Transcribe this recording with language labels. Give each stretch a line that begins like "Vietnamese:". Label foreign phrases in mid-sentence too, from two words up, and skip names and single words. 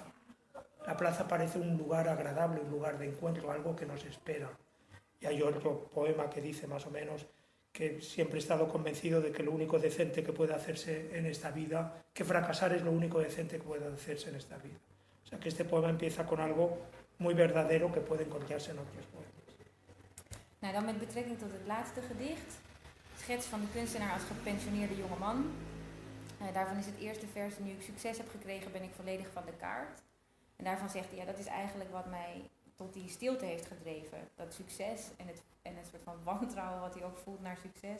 Spanish: La plaza parece un lugar agradable, un lugar de encuentro, algo que nos espera. Y hay otro poema que dice más o menos que siempre he estado convencido de que lo único decente que puede hacerse en esta vida, que fracasar es lo único decente que puede hacerse en esta vida. O sea que este poema empieza con algo muy verdadero que puede encontrarse en otros poemas.
Dutch: Nou, dan met betrekking tot het laatste gedicht. Schets van de kunstenaar als gepensioneerde jongeman. Daarvan is het eerste vers: nu ik succes heb gekregen, ben ik volledig van de kaart. En daarvan zegt hij, ja, dat is eigenlijk wat mij tot die stilte heeft gedreven. Dat succes en het soort van wantrouwen wat hij ook voelt naar succes.